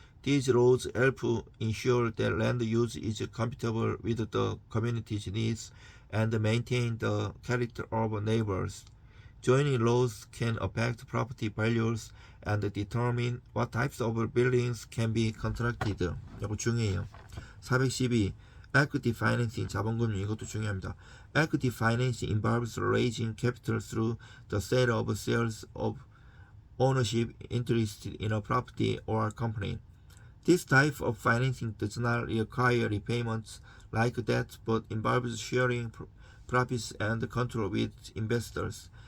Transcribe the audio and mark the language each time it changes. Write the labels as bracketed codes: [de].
[en] These laws help ensure that land use is compatible with the community's needs and maintain the character of neighbors. Joining laws can affect property values and determine what types of buildings can be constructed. [ko] 이거 중요해요. 412. [en] Equity financing, [ko] 자본금융, 이것도 중요합니다. [en] Equity financing involves raising capital through the sale of shares of ownership interest in a property or company. This type of financing does not require repayments like debt, but involves sharing profits and control with investors.